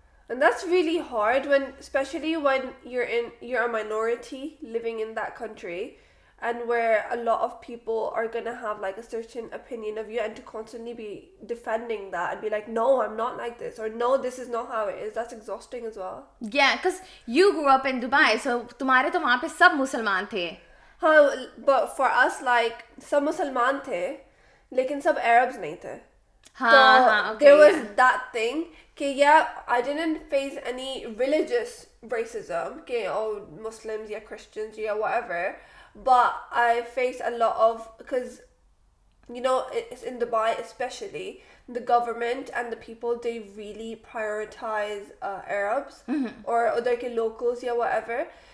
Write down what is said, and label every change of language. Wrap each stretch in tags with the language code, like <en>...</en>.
<en>And that's really hard, especially when you're a minority living in that country, and where a lot of people are gonna have like a certain opinion of you, and to constantly be defending that and be like, no, I'm not like this, or no, this is not how it is. That's exhausting as well. Yeah, because you grew up in Dubai, so</en> <hi>तुम्हारे तो वहाँ पे सब मुसलमान थे.</hi> <en>But for us, like,</en> <hi>सब मुसलमान थे, लेकिन सब Arabs नहीं थे.</hi> <en>Okay, there was that thing. I didn't face any religious racism, Muslims, Christians, whatever. But I faced a lot of, because you know, it's in Dubai especially, the government and the people, they really prioritize Arabs or other locals, yeah, whatever.</en>